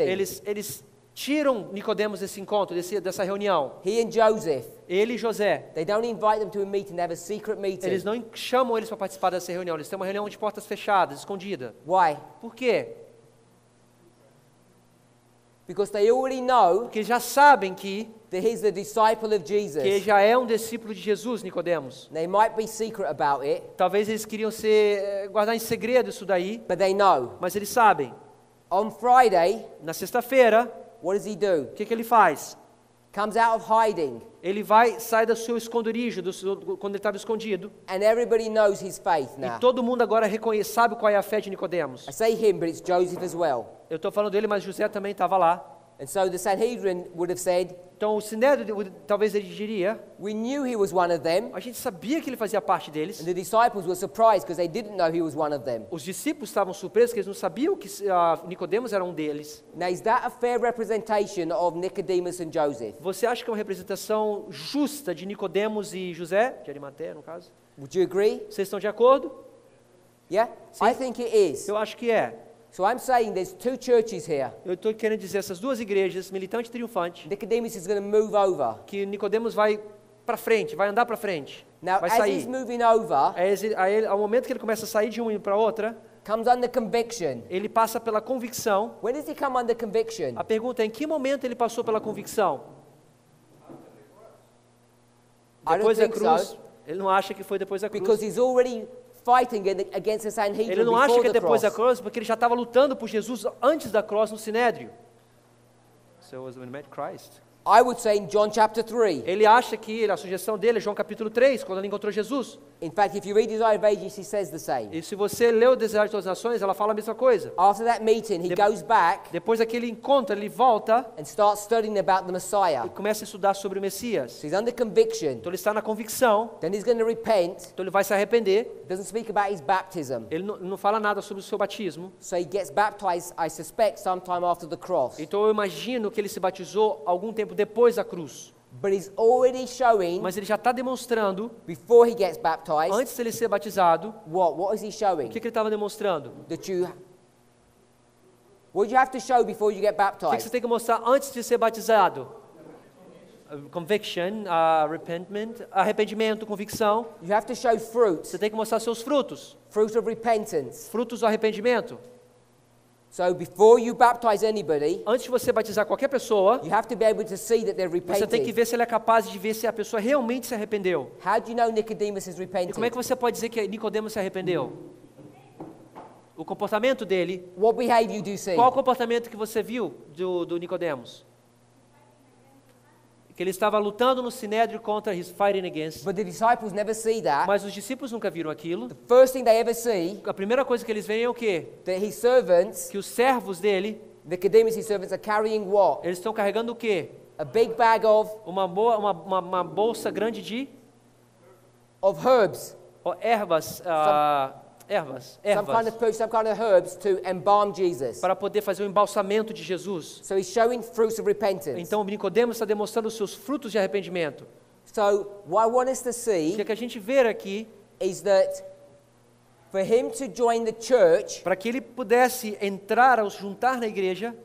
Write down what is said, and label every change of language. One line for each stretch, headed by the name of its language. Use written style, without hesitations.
Portuguese: Eles tiram Nicodemos desse encontro, dessa reunião.
English: He and Joseph.
Portuguese: Ele e José.
English: They don't invite them to a meeting, they have a secret meeting.
Portuguese: Eles não chamam eles para participar dessa reunião. Eles têm uma reunião de portas fechadas, escondida.
English: Why?
Portuguese: Por quê?
English: Because they already know
Portuguese: Porque já sabem que
English: that he's the disciple of Jesus.
Portuguese: ele já é um discípulo de Jesus, Nicodemos.
English: They might be secret about it,
Portuguese: Talvez eles queriam guardar em segredo isso daí,
English: but they know.
Portuguese: mas eles sabem.
English: On Friday,
Portuguese: Na sexta-feira,
English: what does he do?
Portuguese: o que ele faz?
English: Comes out of hiding,
Portuguese: Ele sai do seu esconderijo, quando ele estava escondido,
English: and everybody knows his faith
Portuguese: e
English: now.
Portuguese: todo mundo agora sabe qual é a fé de Nicodemos.
English: I say him, but it's Joseph as well.
Portuguese: Eu estou falando dele, mas José também estava lá.
English: And so the Sanhedrin would have said,
Portuguese: Então o Sinédrio, talvez ele diria,
English: we knew he was one of them,
Portuguese: a gente sabia que ele fazia parte deles.
English: and the disciples were surprised because they didn't know he was one of them.
Portuguese: Os discípulos estavam surpresos que eles não sabiam que Nicodemos era um deles.
English: Now, is that a fair representation of Nicodemus and Joseph?
Portuguese: Você acha que é uma representação justa de Nicodemos e José, de Arimateia, no caso?
English: Would you agree?
Portuguese: Vocês estão de acordo?
English: Yeah?
Portuguese: Sim.
English: I think it is.
Portuguese: Eu acho que é.
English: So I'm saying there's two churches here.
Portuguese: Eu estou querendo dizer essas duas igrejas, militante e triunfante,
English: Nicodemus is going to move over.
Portuguese: que Nicodemos vai para frente, vai andar para frente,
English: Now,
Portuguese: vai
English: as he's
Portuguese: sair.
English: moving over,
Portuguese: Ao momento que ele começa a sair de uma para outra,
English: comes under conviction.
Portuguese: ele passa pela convicção.
English: When does he come under conviction?
Portuguese: A pergunta é, em que momento ele passou pela convicção?
English: I don't
Portuguese: Depois da
English: think
Portuguese: cruz?
English: so,
Portuguese: Ele não acha que foi depois da cruz.
English: because he's already fighting against the
Portuguese: Ele
English: Sanhedrin
Portuguese: não acha
English: before
Portuguese: que é
English: the
Portuguese: depois da
English: cross.
Portuguese: cruz, porque ele já estava lutando por Jesus antes da cruz no Sinédrio.
English: So it was when he met Christ. I would say in John chapter 3,
Portuguese: Ele acha que a sugestão dele é João capítulo 3, quando ele encontrou Jesus.
English: In fact, if you read Desire of Ages, he says the same.
Portuguese: E se você lê o Desejo de Todas as Nações, ela fala a mesma coisa.
English: After that meeting, he goes back
Portuguese: Depois daquele encontro, ele volta
English: and starts studying about the Messiah.
Portuguese: e começa a estudar sobre o Messias.
English: So he's under conviction.
Portuguese: Então ele está na convicção,
English: Then he's going to repent.
Portuguese: então ele vai se arrepender.
English: Doesn't speak about his baptism.
Portuguese: Ele não fala nada sobre o seu batismo.
English: So he gets baptized, I suspect, sometime after the cross.
Portuguese: Então eu imagino que ele se batizou algum tempo depois da cruz.
English: But he's already showing,
Portuguese: Mas ele já está demonstrando,
English: before he gets baptized,
Portuguese: antes de ele ser batizado,
English: what? What is he
Portuguese: o
English: showing?
Portuguese: que ele estava demonstrando?
English: That you... What do you have to show before you get
Portuguese: O que você
English: baptized?
Portuguese: tem que mostrar antes de ser batizado? Conviction, arrependimento, convicção.
English: You have to show fruit.
Portuguese: Você tem que mostrar seus frutos.
English: Fruit of repentance.
Portuguese: Frutos do arrependimento.
English: So before you baptize anybody,
Portuguese: Antes de você batizar qualquer pessoa,
English: you have to be able to see that they're
Portuguese: você tem que
English: repented.
Portuguese: ver se ele é capaz de ver se a pessoa realmente se arrependeu.
English: How do you know Nicodemus has
Portuguese: E como é
English: repented?
Portuguese: que você pode dizer que Nicodemo se arrependeu? O comportamento dele.
English: What behavior do you see?
Portuguese: Qual o comportamento que você viu do Nicodemos? Que ele estava lutando no sinédrio contra
English: his fighting against. But the disciples never see that.
Portuguese: Mas os discípulos nunca viram aquilo.
English: The first thing they ever see,
Portuguese: A primeira coisa que eles veem é o quê?
English: that his servants,
Portuguese: Que os servos dele,
English: Nicodemus' his servants, are carrying what?
Portuguese: eles estão carregando o quê?
English: A big bag of
Portuguese: Uma bolsa grande de
English: herbs.
Portuguese: ervas, ervas,
English: Some kind of herbs to embalm Jesus.
Portuguese: para poder fazer o embalsamento de Jesus.
English: So he's showing fruits of repentance.
Portuguese: Então Nicodemos está demonstrando os seus frutos de arrependimento.
English: So what I want us to
Portuguese: O
English: see
Portuguese: que a gente vê aqui,
English: is that for him to join the church,
Portuguese: para que ele pudesse entrar ou se juntar na igreja,